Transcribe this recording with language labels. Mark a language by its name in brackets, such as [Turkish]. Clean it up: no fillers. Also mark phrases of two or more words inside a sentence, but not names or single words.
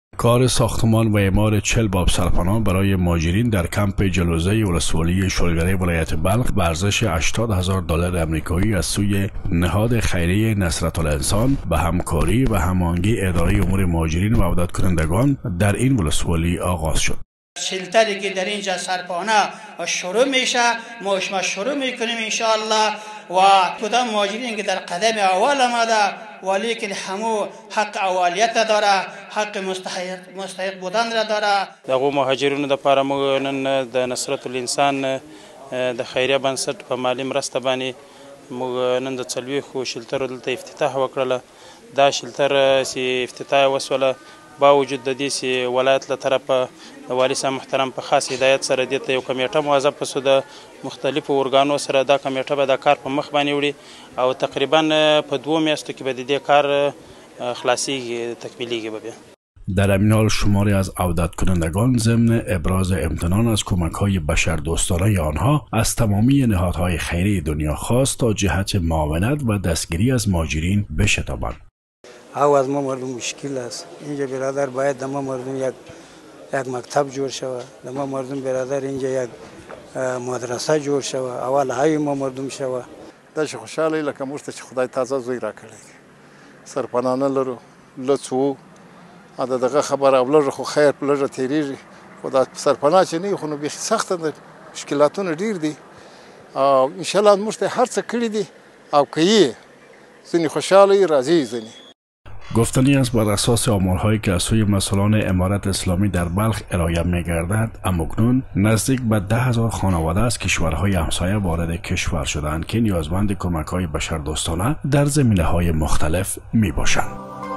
[Persian] کار ساختمان و اعمار 40 باب سرپناه برای مهاجرین در کمپ جلوزه ولسوالی شلگره ولایت بلخ به ارزش $80,000 آمریکایی از سوی نهاد خیریه نصرت الانسان به همکاری و هماهنگی اداره امور مهاجرین و عودت کنندگان در این ولسوالی آغاز شد. شلتری که در اینجا سرپناه شروع میشه، ما شروع میکنیم انشاءالله و کدام مهاجرین که در قدم اول آمده ولیکن همو حق اولیت داره، حق مستحق بودن را داره. [Pashto] دغه مهاجرینو د لپاره موږ نن د نصرت الانسان د خیریه بنسټ په مالی مرسته باندې موږ نن د څلوېښتو شلترو دلته افتتاح وکړله. دا شلتر چې افتتاح وسوله با وجود د دې چې ولایت له طرفه د والي صاحب محترم په خاص هدایت سره دې ته یو کمیټه موظفه سو د مختلفو ارګانو سره. دا کمیټه به دا کار په مخ باندې وړي او تقریبا په 2 میاشتو کې به د دې کار خلاصیږي، تکمیلیږي به بیا. [Persian] در همین حال شماری از عودت کنندگان ضمن ابراز امتنان از کمک‌های بشردوستانه آنها از تمامی نهادهای خیریه دنیا خواست تا جهت معاونت و دستگیری از مهاجرین بشتابند. او از ما مردم مشکل است. اینجا برادر باید د ما مردم یک مکتب جوړ شود، د ما مردم برادر اینجا یک مدرسه جوړ شود، اول های ما مردم شود. [Pashto] داسې خوشاله لکه موږ ته چې خدای تازه زوی راکړی دی. سرپناه نه لرو، لڅ وو، دا دغه خبره او لږه خو خیر په لږه تېرېږي، خو دا سرپناه چې نه وي خو نو بیخي سخته ده، مشکلاتونه ډېر دي او انشاءالله موږ ته هر څه کړي دي او که یې ځینې خوشحاله یي راضي ځینې. [Persian] گفتنی است بر اساس آمارهایی که از سوی مسئولان امارت اسلامی در بلخ ارائه می‌گردد، اکنون نزدیک به 10,000 خانواده از کشورهای همسایه وارد کشور شدند که نیازمند کمک‌های بشردوستانه در زمینه‌های مختلف می‌باشند.